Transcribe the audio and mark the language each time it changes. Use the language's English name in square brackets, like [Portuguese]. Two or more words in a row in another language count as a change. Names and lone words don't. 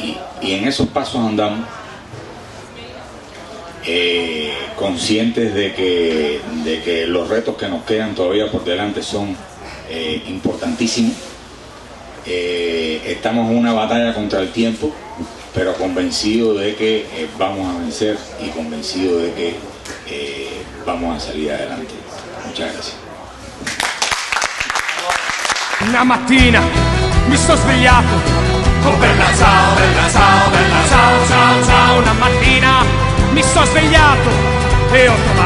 [Spanish] Y en esos pasos andamos, conscientes de que los retos que nos quedan todavía por delante son importantísimos. Estamos en una batalla contra el tiempo, pero convencidos de que vamos a vencer, y convencidos de que vamos a salir adelante. Muchas gracias. [Italian] Una mattina mi sto svegliato, oh bella ciao, ciao ciao ciao. Una mattina mi sto svegliato e ho